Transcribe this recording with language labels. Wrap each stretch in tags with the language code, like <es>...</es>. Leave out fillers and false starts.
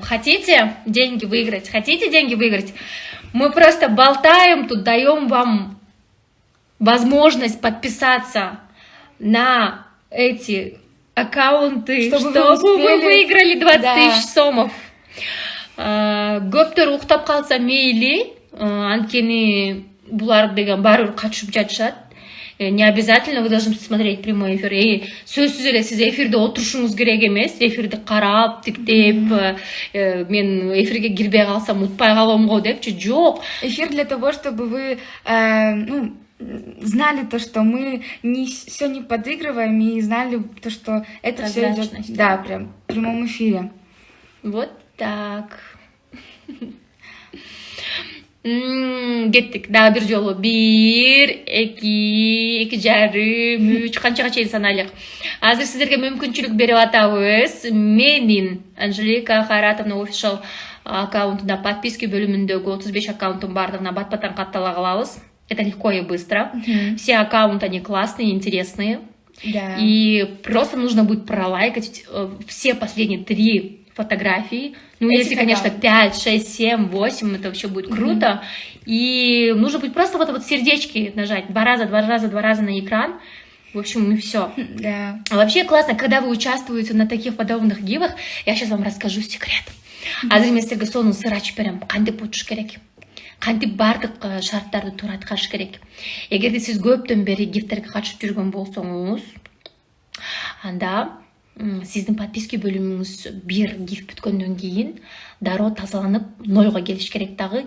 <ru>Хотите деньги выиграть? Хотите деньги выиграть? Мы просто болтаем тут, даем вам возможность подписаться на эти аккаунты, чтобы вы выиграли 20 000 сомов.</ru> <ky>Көптөр уктап калса мейли, анткени булар деген баары катышып жатышат.</ky> <ru>Не обязательно вы должны смотреть прямой эфир.</ru> <ky>Сөзсіз эле сиз эфирде отурушуңуз керек эмес. Эфирди карап, тиктеп, мен эфирге кирбей калсам утпай калам го депчи. Жок.</ky> <ru>Эфир для того, чтобы вы знали то, что мы все не подыгрываем, и знали то, что это все идет, да, прям в прямом эфире. Вот так.</ru> <ky>Кеттик. Дагы бир жолу. 1, 2, 2,5, 3 канчага чейин санайлык. Азыр сиздерге мүмкүнчүлүк берип атабыз. Менин Анжелика Хайратовна офишал аккаунтунда подписки бөлүмүндөгү 35 аккаунттун бардыгына бат-баттан каттала кылабыз.</ky> <ru>Это легко и быстро. Все аккаунты, они классные, интересные. Да. И просто нужно будет пролайкать все последние 3 фотографии. Ну, если, конечно, 5, 6, 7, 8, это вообще будет круто. И нужно будет просто вот сердечки нажать 2 раза на экран. В общем, и все. Да. А вообще классно, когда вы участвуете на таких подобных гивах, я сейчас вам расскажу секрет.</ru> <ky>Азыр мен силерге сонун сыр ачып берем. Кантип утуш керек? Кантип бардык шарттарды туура аткарыш керек? Эгерде сиз көптөн бери гифтерге катышып жүргөн болсоңуз, анда сиздин подписки бөлүмүңүз бир гиф бүткөндөн кийин дароо тазаланып 0 келиш керек дагы.</ky>